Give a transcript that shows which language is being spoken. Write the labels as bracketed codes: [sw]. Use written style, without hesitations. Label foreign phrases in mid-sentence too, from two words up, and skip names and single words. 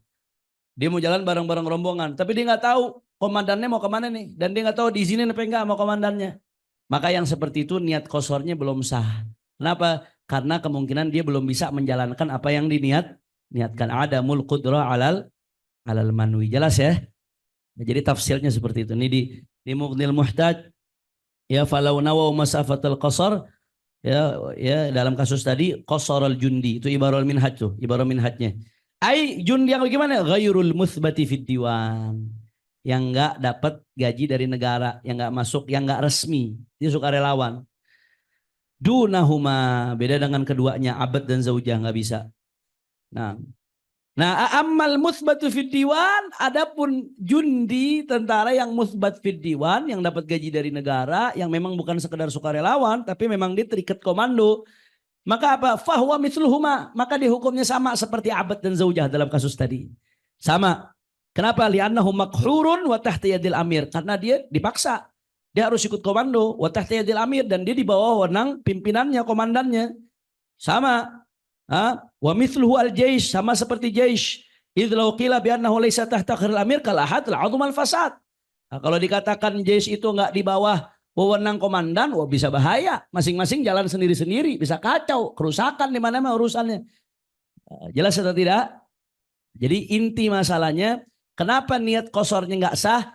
[id] Dia mau jalan bareng-bareng rombongan, tapi dia nggak tahu komandannya mau kemana nih, dan dia nggak tahu diizinin apa enggak sama komandannya. Maka yang seperti itu niat qasharnya belum sah. Kenapa? Karena kemungkinan dia belum bisa menjalankan apa yang niatkan. [ar] عدم القدرة على المنوي. [id] Jelas ya? Jadi tafsirnya seperti itu. Ini di Mughnil Muhtaj, ya [ar] فلو نووا مسافة القصر, [id] ya dalam kasus tadi [ar] قصر الجندي, [id] itu ibarat minhaj tuh, ibarat minhajnya. Ai jundi yang bagaimana? [ar] غير المثبت في الديوان. [id] Yang enggak dapat gaji dari negara, yang enggak masuk, yang enggak resmi. Dia sukarelawan. Dunahuma, beda dengan keduanya, abad dan zaujah, enggak bisa. Nah, [ar] أما المثبت في الديوان, [id] adapun jundi, tentara yang [ar] مثبت في الديوان, [id] yang dapat gaji dari negara, yang memang bukan sekedar sukarelawan, tapi memang dia terikat komando. Maka apa? [ar] فهو مثلهما, [id] maka dihukumnya sama seperti abad dan zaujah dalam kasus tadi. Sama. Kenapa? [ar] لأنه مقهور وتحت يد الأمير. [id] Karena dia dipaksa. Dia harus ikut komando [ar] وتحت يد الأمير, [id] dan dia di bawah wewenang pimpinannya, komandannya. Sama. [ar] ومثله الجيش, [id] sama seperti jaish. [ar] إذ لو قيل بأنه ليس تحت خير الأمير كأحد العظم الفساد. [id] Nah, kalau dikatakan jaish itu enggak di bawah wewenang komandan, wah bisa bahaya. Masing-masing jalan sendiri-sendiri, bisa kacau, kerusakan di mana-mana urusannya. Jelas atau tidak? Jadi inti masalahnya, kenapa niat qasharnya enggak sah?